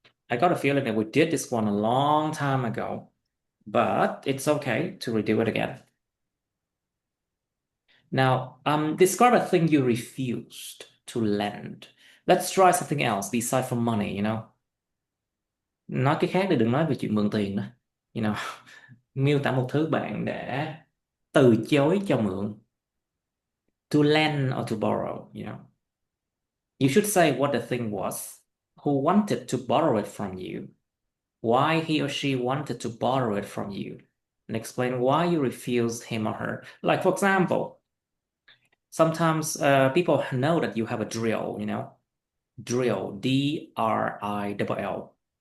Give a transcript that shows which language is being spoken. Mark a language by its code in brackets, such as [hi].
[en] I got a feeling that we did this one a long time ago, but it's okay to redo it again. Now, describe a thing you refused to lend. Let's try something else besides from money, you know. [vi] Nói cái khác thì đừng nói về chuyện mượn tiền nữa. [en] You know, [vi] miêu tả một thứ bạn đã từ chối cho mượn. [en] To lend or to borrow, you know. You should say what the thing was, who wanted to borrow it from you, why he or she wanted to borrow it from you, and explain why you refused him or her. Like, for example, sometimes people know that you have a drill, you know, drill, D-R-I-L-L.